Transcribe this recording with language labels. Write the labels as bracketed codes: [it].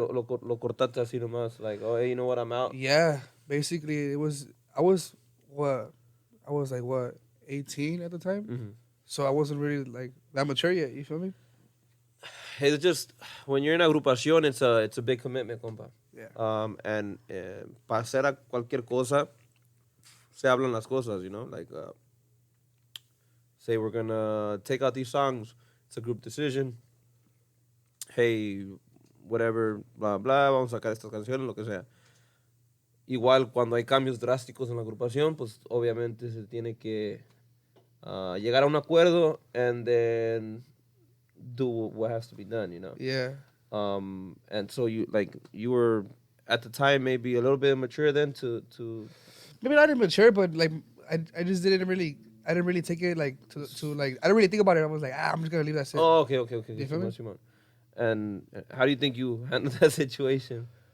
[en] Lo cortaste así nomás, like, oh, hey, you know what, I'm out. Yeah, basically, I was what, I was like what 18 at the time, Mm-hmm. so I wasn't really like that mature yet. You feel me? It's just when you're in agrupación, it's a big commitment, compa. Yeah. [es] And para hacer a cualquier cosa, se hablan las cosas, you know? [en] Like, say we're gonna take out these songs. It's a group decision. [es] Hey, whatever, blah, blah, vamos a sacar estas canciones, lo que sea. Igual, cuando hay cambios drásticos en la agrupación, pues obviamente se tiene que llegar a un acuerdo and then do what has to be done, you know? [en] Yeah. And so you were at the time maybe a little bit immature then to Maybe not immature, but like I just didn't really. I didn't really take it like to like. I didn't really think about it. I was like, I'm just gonna leave that shit. Oh, okay. You feel me? [es] Simón. [en] And how do you think you handled that situation?